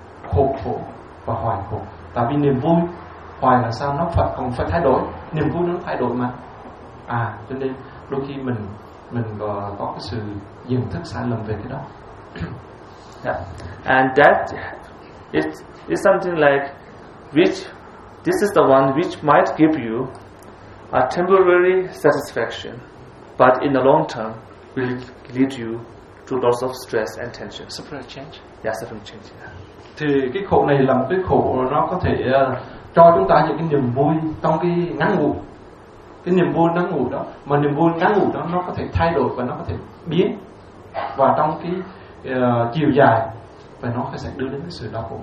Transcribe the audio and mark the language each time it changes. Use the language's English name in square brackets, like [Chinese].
[Vietnamese] Khổ và hoài khổ. Tại vì niềm vui hoài là sao, nó phải còn phải thay đổi, niềm vui nó thay đổi mà. À, cho nên đôi khi mình có cái sự nhận thức sai lầm về cái đó. [English] Yeah. And that it's something like this is the one which might give you a temporary satisfaction, but in the long term will lead you to lots of stress and tension. Suffering change. Yeah, suffering change. Yeah. [Vietnamese] Thì cái khổ này là một cái khổ, nó có thể cho chúng ta những cái niềm vui trong cái ngắn ngủi. Cái niềm vui ngắn ngủi đó, mà niềm vui ngắn ngủi đó nó có thể thay đổi và nó có thể biến, và trong cái chiều dài và nó sẽ đưa đến cái sự đau khổ.